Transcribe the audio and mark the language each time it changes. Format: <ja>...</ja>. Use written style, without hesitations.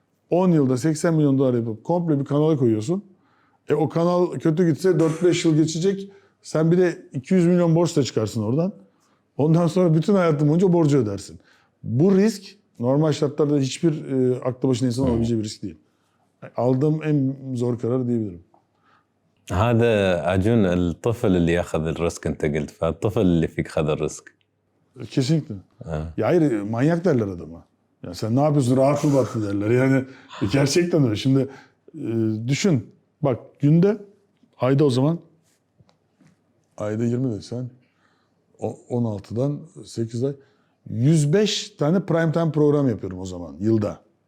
<tr>10 yılda 80 milyon dolar yapıp komple bir kanala koyuyorsun. O kanal kötü gitse 4-5 yıl geçecek. Sen bir de 200 milyon borçla çıkarsın oradan. Ondan sonra bütün hayatın boyunca borcu ödersin. Bu risk normal şartlarda hiçbir aklı başına insan alabileceği bir risk değil. Aldığım en zor karar diyebilirim.</tr> <ar>هذا أجون الطفل اللي ياخذ الريسك أنت قلت فالطفل اللي فيك خذ الريسك.</ar> <tr>Kesinlikle. Ya hayır manyak derler adama. Ya sen ne yapıyorsun rahat mı battı derler. Yani gerçekten öyle. Şimdi düşün. Bak günde ayda o zaman ayda 20 desen 16'dan 8 ay 105 tane prime time program yapıyorum o zaman yılda.</tr>